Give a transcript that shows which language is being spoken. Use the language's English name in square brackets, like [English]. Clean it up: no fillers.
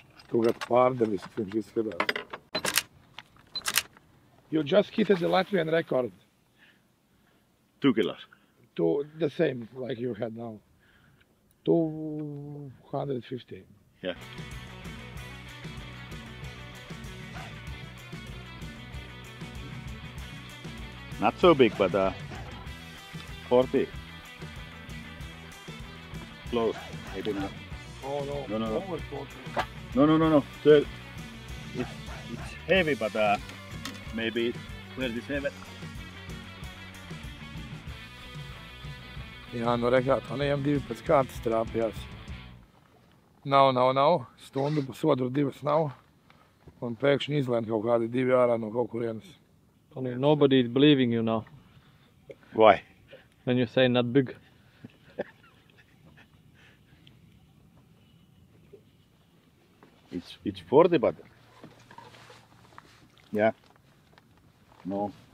[Latvian] Kaut kāds pārdevis, viņš izskatās. [English] You just hit the Latvian record. 2 kilos. To the same like you had now. 250. Yeah. Not so big, but 40. Close. Maybe not. Oh no. No. Over 40. No. So it's heavy, but maybe 27. [Latvian] Jā, nu rekā, tā neiem divi pēc kārtas trāpījās. Nav. Stundu pusotra, 2 nav. Un pēkšņi izlēma kaut kādi 2 ārā no kaut kurienes. [English] Tony, nobody is believing you now Why? when you say not big. It's 40, but yeah. No.